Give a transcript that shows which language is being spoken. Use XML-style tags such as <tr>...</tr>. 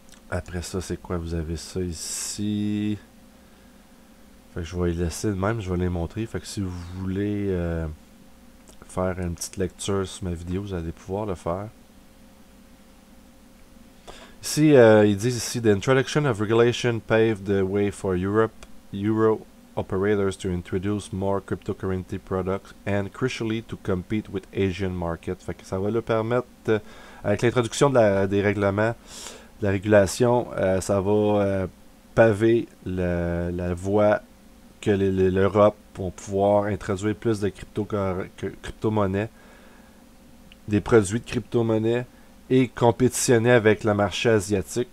<fr>Après ça, c'est quoi? Vous avez ça ici. Fait que je vais les laisser de même, je vais les montrer. Fait que si vous voulez faire une petite lecture sur ma vidéo, vous allez pouvoir le faire. Ici, ils disent ici,</fr> <en>The introduction of regulation paved the way for Euro operators to introduce more cryptocurrency products and crucially to compete with Asian markets.</en> <fr>Fait que ça va leur permettre, avec l'introduction des règlements, de la régulation, ça va paver la voie que l'Europe vont pouvoir introduire plus de crypto-monnaies, des produits de crypto-monnaies et compétitionner avec le marché asiatique.</fr>